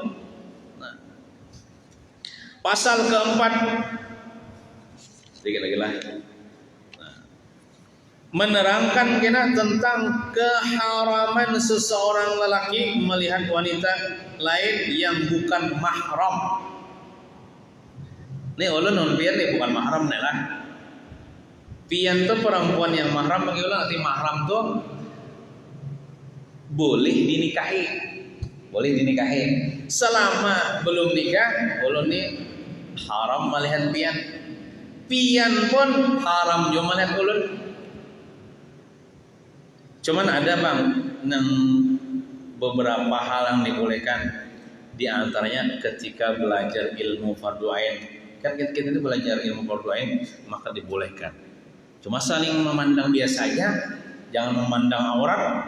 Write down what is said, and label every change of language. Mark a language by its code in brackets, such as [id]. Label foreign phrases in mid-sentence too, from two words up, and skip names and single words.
[id] Nah, pasal keempat, sedikit lagi lah. Menerangkan kena tentang keharaman seseorang lelaki melihat wanita lain yang bukan mahram. [bjn] Ini ulun non pian nih bukan mahram nih lah. Pian tuh [id] perempuan yang mahram bagi ulun, arti mahram tuh boleh dinikahi, selama belum nikah ulun nih haram melihat pian. Pian pun haram juga melihat ulun. Cuman ada bang beberapa hal yang dibolehkan, di antaranya ketika belajar ilmu fardu ain. Kan kita itu belajar ilmu fardu ain maka dibolehkan. Cuma saling memandang biasa aja, jangan memandang aurat.